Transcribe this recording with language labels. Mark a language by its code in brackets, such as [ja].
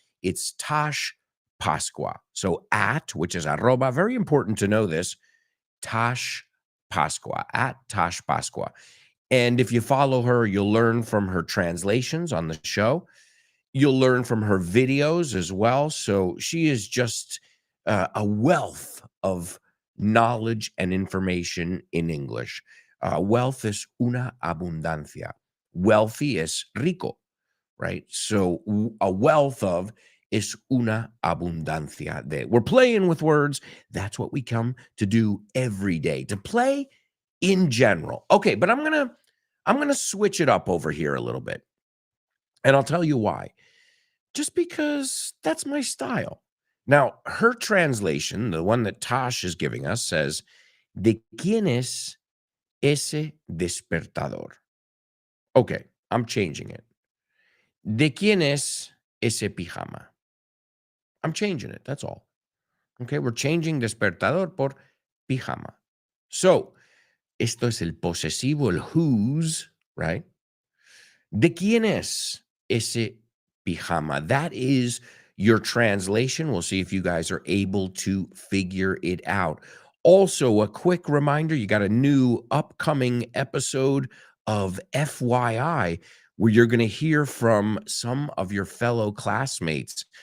[en] It's Tosh Pasqua. So which is arroba, very important to know this, Tosh Pasqua, at Tosh Pasqua. And if you follow her, you'll learn from her translations on the show. You'll learn from her videos as well. So she is just a wealth of knowledge and information in English. [es] Wealth es una abundancia. [en] Wealthy is rico, right? So a wealth of [es] es una abundancia de. [en] We're playing with words. That's what we come to do every day, to play in general. Okay, but I'm gonna switch it up over here a little bit. And I'll tell you why. Just because that's my style. Now, her translation, the one that Tosh is giving us, says, [es] ¿De quién es ese despertador? [en] Okay, I'm changing it. [es] ¿De quién es ese pijama? [en] I'm changing it, that's all. Okay, we're changing despertador por pijama. [es] So, esto es el posesivo, el whose, right? ¿De quién es ese pijama? [en] That is your translation. We'll see if you guys are able to figure it out. Also, a quick reminder, you got a new upcoming episode of FYI where you're going to hear from some of your fellow classmates.